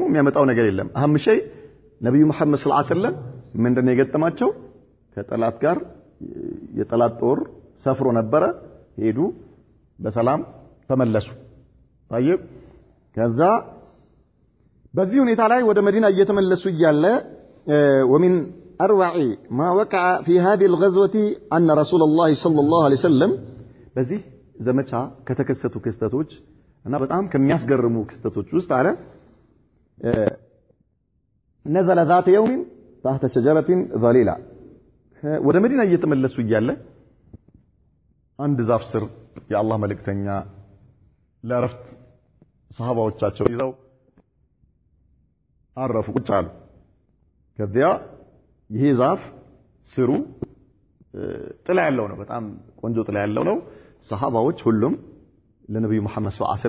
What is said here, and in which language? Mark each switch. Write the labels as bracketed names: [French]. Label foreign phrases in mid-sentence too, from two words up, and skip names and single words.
[Amharic] የሚያመጣው ነገር የለም [Arabic] أهم شيء [Amharic] ነብዩ መሐመድ [Arabic] صلى الله عليه وسلم [Amharic] ምንድነው የገጠማቸው ከጠላት ጋር የጠላት ጦር ሰፍሮ ነበረ ሄዱ በሰላም ተመለሱ طيب ከዛ በዚህ ሁኔታ ላይ ወደ መዲና እየተመለሱ ይያለ [Arabic] ومن اروع ما وقع في هذه الغزوه ان رسول الله صلى الله عليه وسلم [Amharic] በዚህ ዘመቻ ከተከሰቱ ክስተቶች እና በጣም ከሚያስገርሙ ክስተቶች ውስጥ አለ [Arabic] نزل ذات يوم تحت شجره ظليله [Amharic] ወደ መዲና እየተመለሱ ይያለ አንድ ዛፍ ስር የአላህ መልእክተኛ ለረፍት ሰሃባዎቻቸው ይዘው አረፉ ቁጭ አሉ ከዚያ ይሄ ዛፍ ስሩ ጥላ ያለው ነው በጣም ቆንጆ ጥላ ያለው ነው ሰሃባዎች ሁሉም ለነብዩ መሐመድ [Arabic] صلى الله عليه